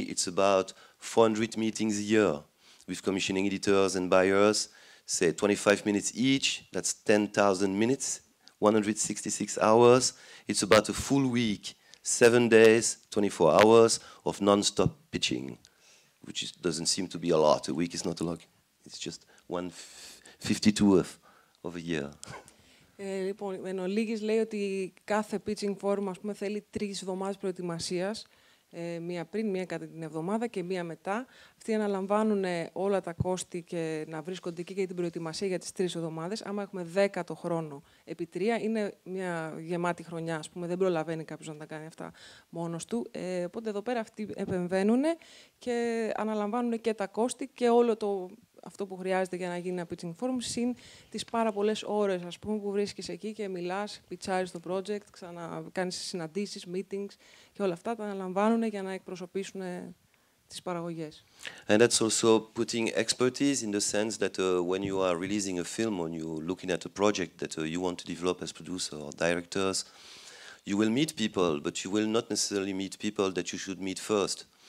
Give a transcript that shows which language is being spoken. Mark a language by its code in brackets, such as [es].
[en] It's about 400 meetings a year with commissioning editors and buyers, say 25 minutes each. That's 10,000 minutes. 166 hours. It's about a full week, 7 days, 24 hours of non-stop pitching, which doesn't seem to be a lot. A week is not a lot. It's just 1/52 of a year. [el] Λοιπόν, εν ολίγης λέει ότι κάθε pitching forum, ας πούμε, θέλει 3 εβδομάδες προετοιμασίας. Μία πριν, μία κατά την εβδομάδα και μία μετά. Αυτοί αναλαμβάνουν όλα τα κόστη και να βρίσκονται εκεί για την προετοιμασία για τις 3 εβδομάδες. Άμα έχουμε 10 το χρόνο επί 3, είναι μια γεμάτη χρονιά, ας πούμε. Δεν προλαβαίνει κάποιος να τα κάνει αυτά μόνος του. Οπότε εδώ πέρα αυτοί επεμβαίνουν και αναλαμβάνουν και τα κόστη και όλο αυτό που χρειάζεται για να γίνει ένα pitching forum, συν τις πάρα πολλές ώρες, ας πούμε, που βρίσκεις εκεί και μιλάς, πιτσάρεις το project, κάνεις συναντήσεις, meetings και όλα αυτά τα αναλαμβάνουν για να εκπροσωπήσουν τις παραγωγές. [en] And that's also putting expertise in the sense that when you are releasing a film, when you're looking at a project that you want to develop as producer or directors, you will meet people, but you will not necessarily meet people that you should meet first.